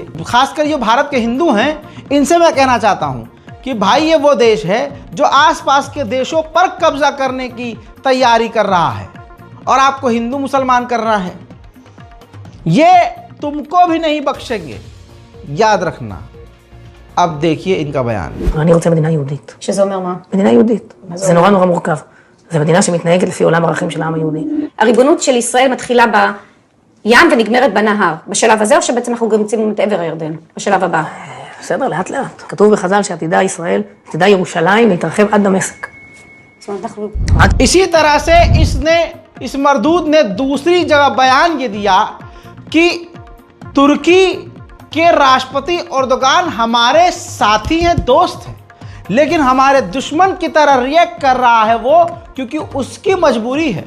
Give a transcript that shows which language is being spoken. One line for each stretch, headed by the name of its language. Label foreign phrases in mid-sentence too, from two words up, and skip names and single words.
Hindi: खासकर ये भारत के हिंदू हैं, इनसे मैं कहना चाहता हूं कि भाई, ये वो देश है जो आसपास के देशों पर कब्जा करने की तैयारी कर रहा है और आपको हिंदू मुसलमान करना है। ये तुमको भी नहीं बख्शेंगे, याद रखना। अब देखिए इनका बयान।
Hebrew: אני רוצה מדינה יהודית. שזה אומר מה? מדינה יהודית. זה נורא מורכב. זו מדינה שמתנהגת לפי עולם הערכים של העם היהודי. הריבונות של ישראל מתחילה בים ונגמרת בנהר. בשלב הזה או שבעצם אנחנו גם יוצאים את עבר הירדן? בשלב הבא. בסדר, לאט לאט. כתוב בחז"ל שעתידה ישראל, עתידה ירושלים להתרחב עד דמשק. זאת אומרת, אנחנו...
Hindi: इसी तरह से इस मरदूद ने दूसरी जगह बयान ये दिया कि तुर्की के राष्ट्रपति एर्दोगान हमारे साथी हैं, दोस्त हैं, लेकिन हमारे दुश्मन की तरह रिएक्ट कर रहा है वो, क्योंकि उसकी मजबूरी है।